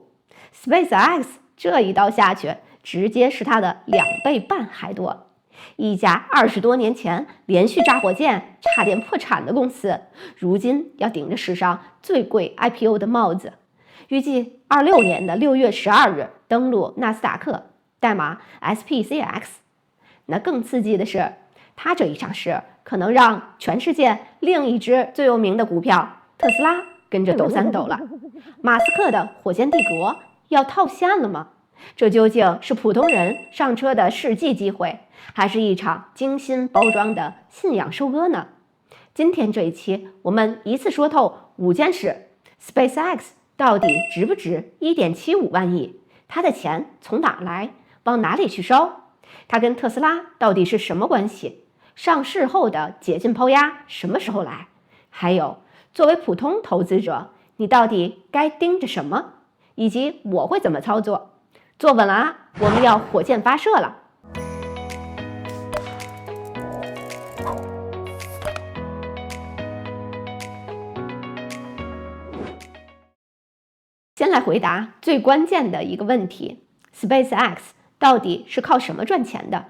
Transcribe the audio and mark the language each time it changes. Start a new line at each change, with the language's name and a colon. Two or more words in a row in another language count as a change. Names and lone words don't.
Chinese: SpaceX 這一刀下去，直接是它的2倍半還多。一家20多年前連續炸火箭差點破產的公司，如今要頂着史上最貴 IPO 的帽子。預計26年的6月12日登陸納斯達克，代碼 SPCX。那更刺激的是，它這一上市可能讓全世界另一只最有名的股票特斯拉跟着抖三抖了。馬斯克的火箭帝國要套现了嗎？這究竟是普通人上車的世紀機會，還是一場精心包裝的信仰收割呢？今天這一期，我們一次說透5件事。 SpaceX 到底值不值1.75萬億？它的錢從哪來？往哪裡去燒？它跟特斯拉到底是什麼關係？上市後的解禁拋壓什麼時候來？還有，作為普通投資者，你到底該盯着什麼？以及我會怎麼操作？坐穩了啊，我們要火箭發射了。先来回答最關鍵的一個問題： SpaceX 到底是靠什麼賺錢的？